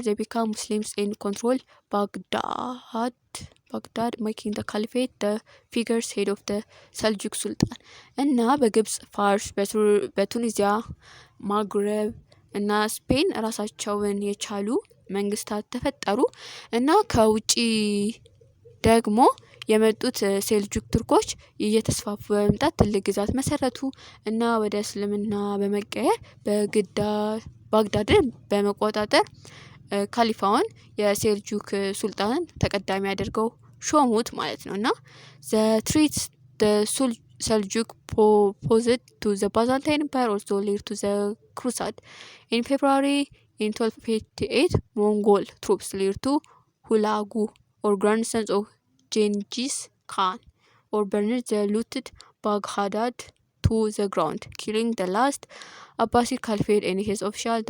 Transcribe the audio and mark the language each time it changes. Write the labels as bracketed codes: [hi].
[en] They became Muslims and controlled Baghdad, making the Caliphate the figurehead of the Seljuk Sultan. [am] እና በግብጽ፣ ፋርስ፣ በቱኒዚያ፣ ማግረብ እና ስፔን ራሳቸውን የቻሉ መንግስታት ተፈጠሩ እና ከውጪ ደግሞ የመጡት ሴልጁክ ቱርኮች እየተስፋፉ በመምጣት ትልቅ ግዛት መሰረቱ እና ወደ እስልምና በመቀየር ባግዳድን በመቆጣጠር ካሊፋውን የሴልጁክ ሱልጣንን ተቀዳሚ አድርገው ሾሙት ማለት ነው። እና [en] the Seljuk opposed to the Byzantine Empire also led to the Crusade. In February 1258, Mongol troops led to Hulagu, or grandsons of Genghis Khan, or burned the looted Baghdad to the ground, killing the last Abbasid Caliphate and his official.